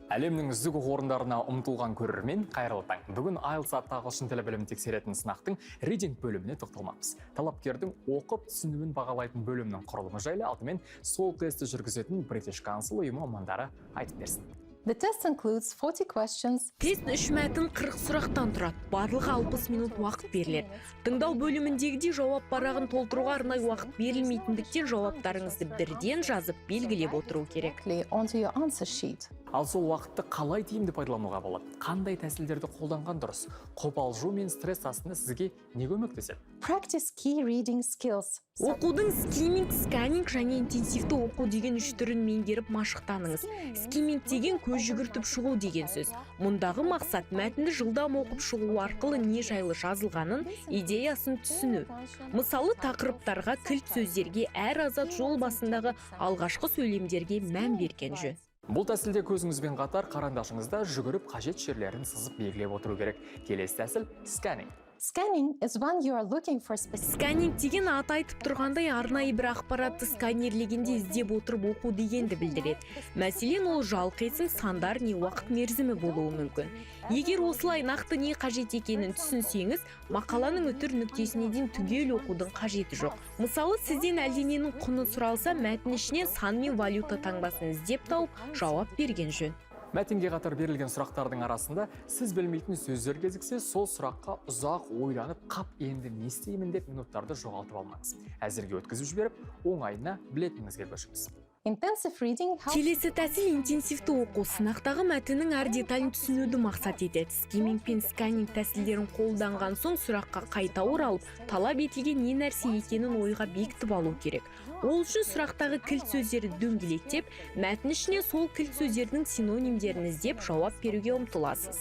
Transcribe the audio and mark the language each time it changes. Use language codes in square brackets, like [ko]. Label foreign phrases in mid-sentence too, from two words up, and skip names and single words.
[kk] Әлемнің үздік оқу орындарына ұмтылған көрермен, қайырлы таң. Бүгін IELTS атты ағылшын тілі білімін тексеретін сынақтың reading бөліміне тоқталмақпыз. Талапкердің оқып түсінуін бағалайтын бөлімнің құрылымы жайлы алдымен сол тестті жүргізетін British Council ұйымы мамандары айтып берсін. [en] The test includes 40 questions. [kk] Тест 3 мәтін 40 сұрақтан тұрады. Барлығы 60 минут уақыт беріледі. Тыңдау бөліміндегідей жауап парағын толтыруға арнай уақыт берілмейтіндіктен жауаптарыңызды бірден жазып белгілеп отыру керек. [en] Onto your answer sheet. [kk] Ал сол уақытты қалай тиімді пайдалануға болады? Қандай тәсілдерді қолданған дұрыс? Қобалжу мен стресс астында сізге не көмектеседі? [en] Practice key reading skills. [kk] Оқудың скиминг, сканинг және интенсивті оқу деген үш түрін меңгеріп машықтаныңыз. Скиминг деген көз жүгіртіп шығу деген сөз. Мұндағы мақсат мәтінді жылдам оқып шығу арқылы не жайлы жазылғанын, идеясын түсіну. Мысалы, тақырыптарға, кілт сөздерге, әр азат жол басындағы алғашқы сөйлемдерге мән берген жөн. Бұл тәсілде көзіңізбен қатар қарандашыңызда жүгіріп қажет жерлерін сызып белгілеп отыру керек. Келесі тәсіл сканинг. [en] Scanning is when you are looking for specific. [kk] Сканинг деген аты айтып тұрғандай арнайы бір ақпаратты сканерлегенде іздеп отырып оқу дегенді білдіреді. Мәселен, ол жалқайсын сандар не уақыт мерзімі болуы мүмкін. Егер осылай нақты не қажет екенін түсінсеңіз, мақаланың үтір нүктесіне дейін түгел оқудың қажеті жоқ. Мысалы, сізден әлдененің құны сұралса, мәтін ішінен сан мен валюта таңбасын іздеп тауып жауап берген жөн. Мәтінге қатар берілген сұрақтардың арасында сіз білмейтін сөздер кезіксе, сол сұраққа ұзақ ойланып, қап енді не істеймін деп минуттарды жоғалтып алмаңыз. Әзірге өткізіп жіберіп, оңайына білетініңізге көшіңіз. [en] Intensive reading helps. [kk] Келесі тәсіл интенсивті оқу. Сынақтағы мәтіннің әр деталін түсінуді мақсат етеді. Скиминг пен сканинг тәсілдерін қолданған соң сұраққа қайта оралып, талап етілген не нәрсе екенін ойға бекітіп алу керек. Ол үшін сұрақтағы кілт сөздерді дөңгелектеп, мәтін ішіне сол кілт сөздердің синонимдерін іздеп жауап беруге ұмтыласыз.